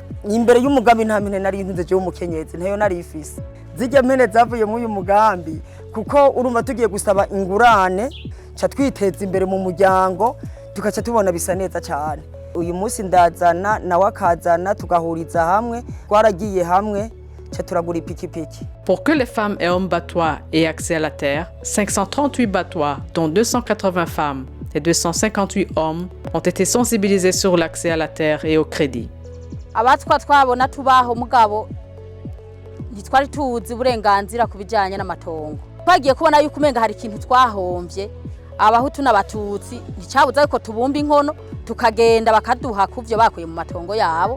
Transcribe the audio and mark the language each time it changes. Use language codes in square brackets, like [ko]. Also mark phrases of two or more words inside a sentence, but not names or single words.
[rn] imbere y'umugambi nta mine nari ntunze je umukenyezi ntayo nari ifise zijya mene zavuye mu uyu mugambi kuko urumva tugiye gusaba ingurane ca twiteza imbere mu muryango tukaca tubona bisa neza cyane uyu munsi ndazana nawe akazana tugahuriza hamwe twaragiye hamwe ca turagura ipikipiki. [fr] Pour que les femmes et hommes batois aient accès à la terre, 538 batois, dont 280 femmes, et 258 hommes ont été sensibilisés sur l'accès à la terre et au crédit. [rn] Abatwa twabona tubaho mugabo ntitwari tuzi uburenganzira ku bijanye n'amatongo. Twagiye kubona yuko umenga hari ikintu twahomvye abahutu n'abatutsi nticabuza yuko tubumba inkono tukagenda bakaduha kuvyo bakuye mu matongo yabo.